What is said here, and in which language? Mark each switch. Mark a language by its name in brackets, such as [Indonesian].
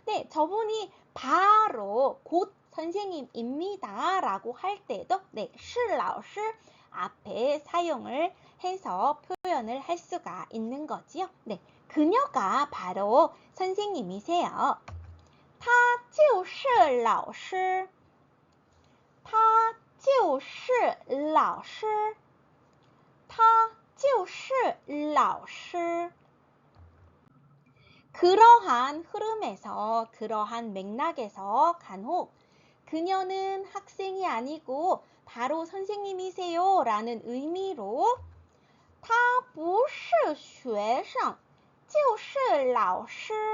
[Korean] 저분이 바로 곧 선생님입니다 라고 할 때도 是老师 앞에 사용을 해서 표현을 할 수가 있는 거지요. 그녀가 바로 선생님이세요. [Chinese] 他就是老师，他就是老师，他就是老师。 [Korean] 그러한 흐름에서, 그러한 맥락에서 간혹 그녀는 학생이 아니고 바로 선생님이세요 라는 의미로 他不是学生，就是老师。